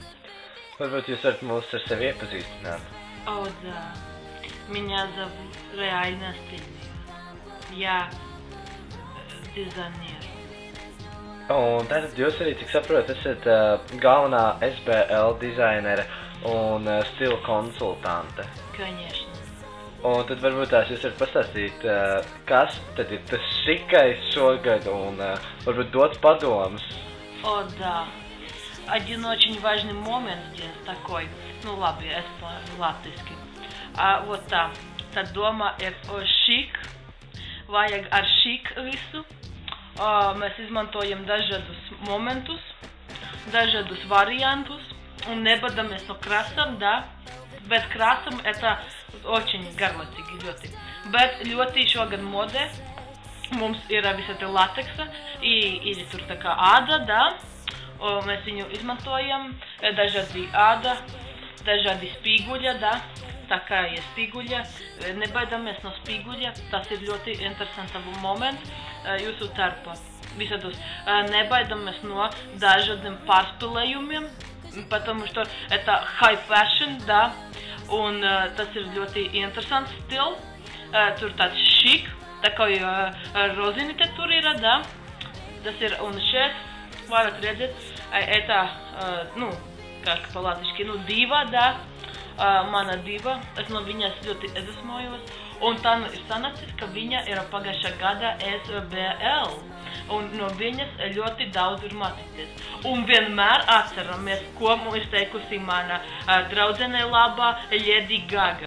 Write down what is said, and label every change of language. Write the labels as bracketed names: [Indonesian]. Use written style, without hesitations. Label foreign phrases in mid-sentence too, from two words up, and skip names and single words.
[Latvian] Varbūt jūs varat mūs ar sevi iepazīstināt? [Russian] О, да. Меня зовут реально Стивия. Я дизайнер. [Latvian] Un tātad jūs arī, cik saprotu, esat galvenā SBL dizainere un stila konsultante. [Russian] Конечно. [Latvian] Un tad varbūt tās jūs varat pastāstīt, kas tad ir tas šikais šogad un varbūt dot padomus. [Russian] О, да. Один очень важный момент здесь такой, [Latvian] nu labi, es latviski. Вот tā, tad doma ir šik, vajag ar šik visu. Mēs izmantojam dažādus momentus, dažādus variantus, un nebadamies no krasam, да. Bez krasam [Russian] это очень [Latvian] garlaicīgi ļoti. Bet ļoti šogad modē mums ir visa te lateksa, ir tur tā kā āda, да. Mēs viņu izmantojam, dažādi āda, dažādi spīguļa, da, tā kā ir spīguļa, nebaidamies no spīguļa, tas ir ļoti interesants moments jūsu tarpā. Visādos nebaidamies no dažādiem pārspēlējumiem, [Russian] потому что это [English] high fashion, [Russian] da, [Latvian] un tas ir ļoti interesants stils, tur tāds šik, tā kā rozinite tur ir, da, tas ir un šeit. Varat redzēt, [Russian] это, nu, как по-латышски, [Latvian] nu, diva, da, mana diva, es no viņas ļoti iedvesmojos, un tā ir sanācis, ka viņa ir pagājušā gada SBL, un no viņas ļoti daudz ir mācīties. Un vienmēr atceramies, ko mums teikusi mana draudzene labā Lady Gaga.